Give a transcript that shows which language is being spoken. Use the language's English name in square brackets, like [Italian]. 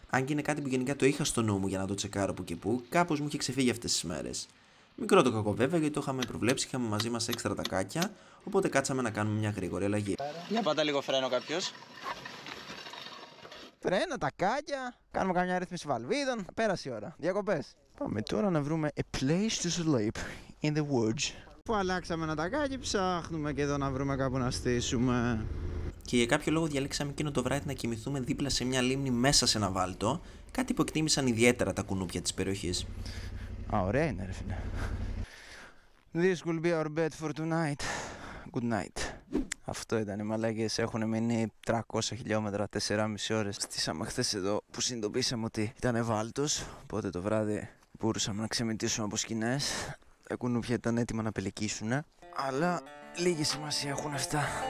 [Greek] Αν και είναι κάτι που γενικά το είχα στο νου μου για να το τσεκάρω που και που, κάπως μου είχε ξεφύγει αυτές τις μέρες. Μικρό το κακό βέβαια γιατί το είχαμε προβλέψει, είχαμε μαζί μας έξτρα τακάκια, οπότε κάτσαμε να κάνουμε μια γρήγορη αλλαγή. Για πάτα λίγο φρένο κάποιος. Φρένα, τακάκια, κάνουμε καμιά ρύθμιση βαλβίδων, πέρασε η ώρα. Διακοπές. Πάμε τώρα να βρούμε [English] a place to sleep in the woods. [Greek] Που αλλάξαμε ένα τακάκι, ψάχνουμε και εδώ να βρούμε κάπου να στήσουμε. Και για κάποιο λόγο διαλέξαμε εκείνο το βράδυ να κοιμηθούμε δίπλα σε μια λίμνη μέσα σε ένα βάλτο, κάτι που εκτίμησαν ιδιαίτερα τα κουνούπια της περιοχής. Α, ωραία είναι ρε φίλε. [English] This will be our bed for tonight. Good night. [Greek] Αυτό ήταν οι μαλάκες, έχουν μείνει 300 χιλιόμετρα, 4,5 ώρες. Στήσαμε χθες εδώ που συνειδητοποίησαμε ότι ήταν βάλτος, οπότε το βράδυ μπορούσαμε να ξεμητήσουμε από σκηνές. Τα κουνούπια ήταν έτοιμα να πελεκίσουν, αλλά λίγη σημασία έχουν αυτά.